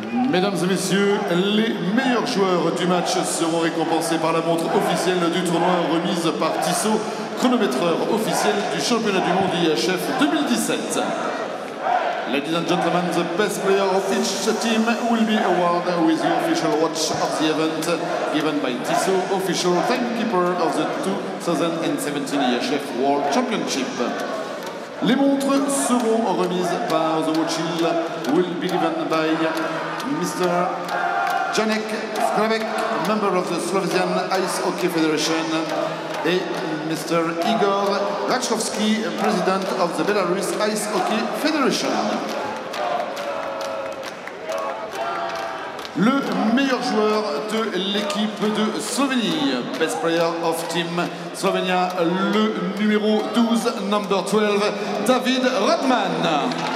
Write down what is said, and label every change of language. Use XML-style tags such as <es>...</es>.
<fr>Mesdames et messieurs, les meilleurs joueurs du match seront récompensés par la montre officielle du tournoi remise par Tissot, chronométreur officiel du championnat du monde IIHF 2017.</fr> <en>Ladies and gentlemen, the best player of each team will be awarded with the official watch of the event given by Tissot, official timekeeper of the 2017 IIHF World Championship.</en> <fr>Les montres seront remises par</fr> <en>the watch will be given by Mr. Janek Skravek, member of the Slovenian Ice Hockey Federation, et Mr. Igor Rachkovsky, president of the Belarus Ice Hockey Federation.</en> <fr>Le meilleur joueur de l'équipe de Slovénie,</fr> <en>best player of team Slovenia,</en> <fr>le numéro 12,</fr> <en>number 12,</en> <fr>David Rodman.</fr>